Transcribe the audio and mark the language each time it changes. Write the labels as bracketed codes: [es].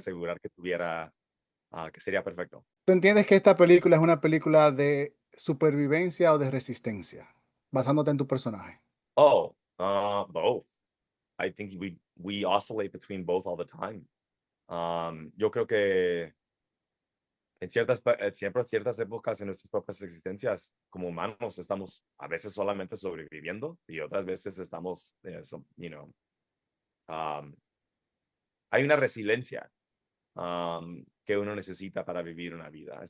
[es] asegurar que tuviera, que sería perfecto. ¿Tú entiendes que esta película es una película de supervivencia o de resistencia, basándote en tu personaje? [en] Oh, both. I think we oscillate between both all the time. [es] Yo creo que siempre en ciertas épocas en nuestras propias existencias como humanos estamos a veces solamente sobreviviendo y otras veces estamos, um, hay una resiliencia que uno necesita para vivir una vida.